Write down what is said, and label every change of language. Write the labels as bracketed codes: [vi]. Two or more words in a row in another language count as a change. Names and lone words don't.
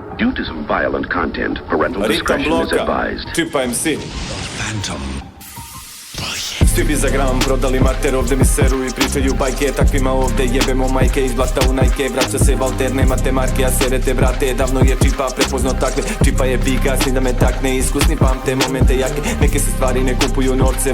[en] Due to some violent content, parental [sr] Ritam [en] discretion is [sr] bloka, [en] advised. [sr] Čipa MC. Phantom. Svi bi za gram prodali mater, ovdje mi seru i pričaju bajke. Takvima ovdje jebemo majke, iz blata u najke. Vraća se Valter, nemate marke, a serete brate. Davno je Čipa prepoznao takve, Čipa je bigasni da me takne. Iskusni pamte momente jake, neke se stvari ne kupuju novcem.